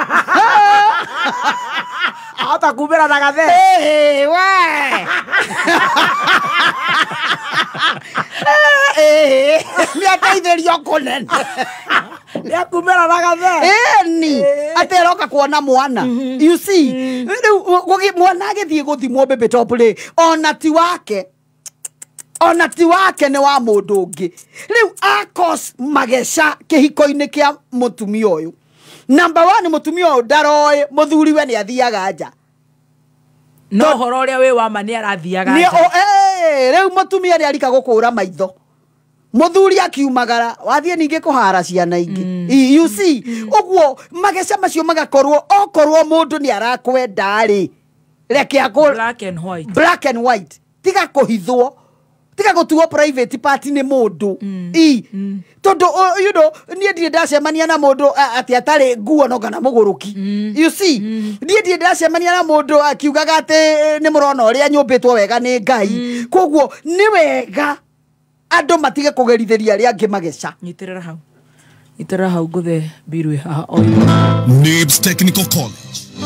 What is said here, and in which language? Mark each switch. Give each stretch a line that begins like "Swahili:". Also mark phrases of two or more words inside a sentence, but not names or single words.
Kikuyu: Ata kubera na gathe. We. Mi ataithirio kunene. Ya kubera na gathe. Ni ateroka kuona mwana.
English: You see,
Kikuyu: mwana agithie guthimwo bebe top ri ona ti wake ni wa mundu ungi. Riu akos magesha kihiko-ini kia mutumia uyu. Number 1 mutumia uyu ndaroe muthuri we ni athiaga nja. No horo uria we wa mani arathiaga nja. Riu mutumia ni arika gukura maitho. Muthuri akiumagara wathie ninge kuhara ciana ingi.
English: You see,
Kikuyu: ogwo magesha macio magakorwo okorwo mundu ni arakwenda ri. Reke akor
English: black and white.
Kikuyu: Tiga kuhithwo. Tiga gutuo
English: private party
Kikuyu: ni mundu. Todo
English: you know
Kikuyu: nie ndire ndacemania na mundu ati atari nguo no kana muguruki.
English: You see,
Kikuyu: nie ndire ndacemania na mundu akiugaga ati ni murona uria nyumbitwo wega ni Ngai. Koguo ni wega andu matige kugerithiria ria angi mageca. Nyiterera hau nguthe birwe haha o. NIBS Technical College.